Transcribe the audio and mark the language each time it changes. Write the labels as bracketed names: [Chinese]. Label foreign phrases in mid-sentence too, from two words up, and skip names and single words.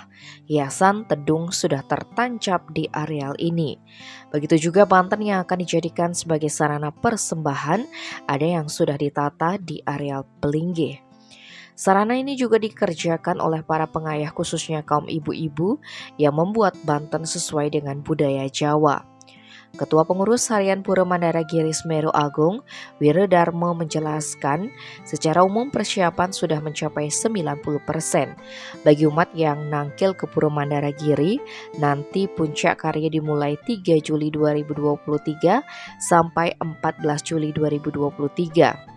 [Indonesian] Hiasan tedung sudah tertancap di areal ini. Begitu juga banten yang akan dijadikan sebagai sarana persembahan, ada yang sudah ditata di areal pelinggih. Sarana ini juga dikerjakan oleh para pengayah khususnya kaum ibu-ibu yang membuat banten sesuai dengan budaya Jawa. Ketua Pengurus Harian Pura Mandaragiri Semeru Agung, Wiredarmo menjelaskan, secara umum persiapan sudah mencapai 90%. Bagi umat yang nangkil ke Pura Mandaragiri, nanti puncak karya dimulai 3 Juli 2023 sampai 14 Juli 2023.